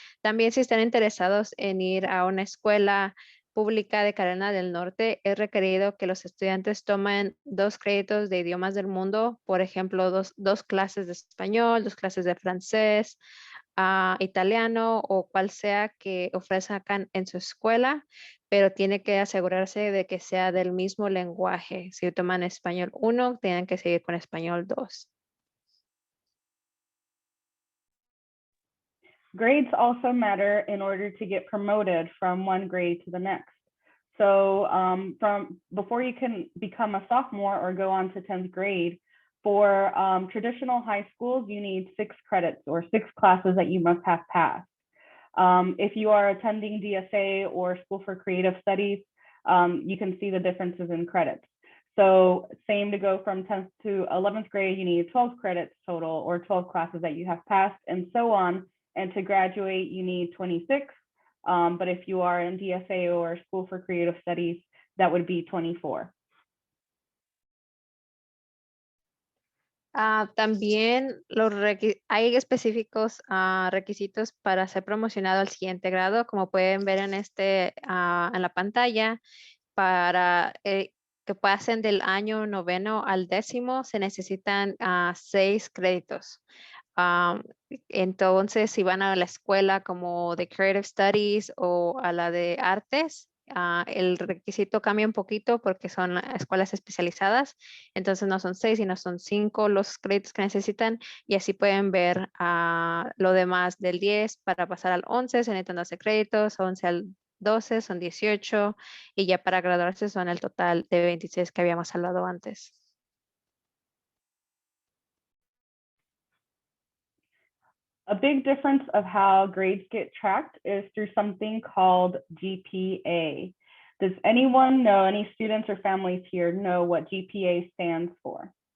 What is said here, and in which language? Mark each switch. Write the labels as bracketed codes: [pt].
[es] También si están interesados en ir a una escuela pública de Carolina del Norte, es requerido que los estudiantes tomen 2 créditos de idiomas del mundo, por ejemplo, dos clases de español, 2 clases de francés, italiano o cual sea que ofrezcan en su escuela, pero tiene que asegurarse de que sea del mismo lenguaje. Si toman español 1, tienen que seguir con español 2. [en] Grades also matter in order to get promoted from one grade to the next. So from before you can become a sophomore or go on to 10th grade, for traditional high schools, you need 6 credits or 6 classes that you must have passed. If you are attending DSA or School for Creative Studies, you can see the differences in credits. So same to go from 10th to 11th grade, you need 12 credits total or 12 classes that you have passed and so on. And to graduate, you need 26. But if you are in DSA or School for Creative Studies, that would be 24. [es] También hay específicos requisitos para ser promocionado al siguiente grado, como pueden ver en en la pantalla, para que pasen del año 9º al 10º se necesitan 6 créditos. Entonces, si van a la escuela como de Creative Studies o a la de Artes, el requisito cambia un poquito porque son escuelas especializadas. Entonces, no son 6, sino son 5 los créditos que necesitan. Y así pueden ver lo demás del 10 para pasar al 11, se necesitan 12 créditos, 11 al 12 son 18 y ya para graduarse son el total de 26 que habíamos hablado antes. [en] A big difference of how grades get tracked is through something called GPA. Does anyone know, any students or families here know what GPA stands for?